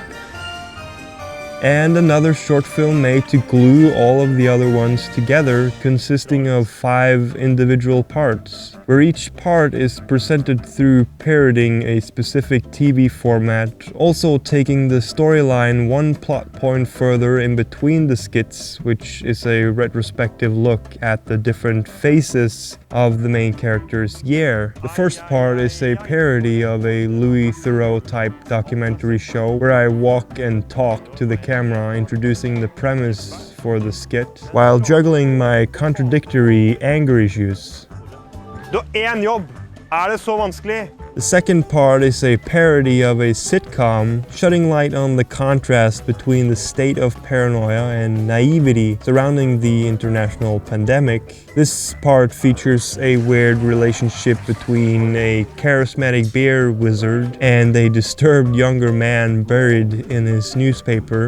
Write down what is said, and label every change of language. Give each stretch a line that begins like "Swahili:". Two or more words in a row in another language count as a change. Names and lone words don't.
English: And another short film made to glue all of the other ones together, consisting of 5 individual parts, where each part is presented through parodying a specific TV format, also taking the storyline one plot point further in between the skits, which is a retrospective look at the different phases of the main character's year. The first part is a parody of a Louis Theroux type documentary show where I walk and talk to the camera introducing the premise for the skit while juggling my contradictory anger issues.
Norwegian: Du har en jobb. Det så vanskelig?
English: The second part is a parody of a sitcom, shedding light on the contrast between the state of paranoia and naivety surrounding the international pandemic. This part features a weird relationship between a charismatic beer wizard and a disturbed younger man buried in his newspaper.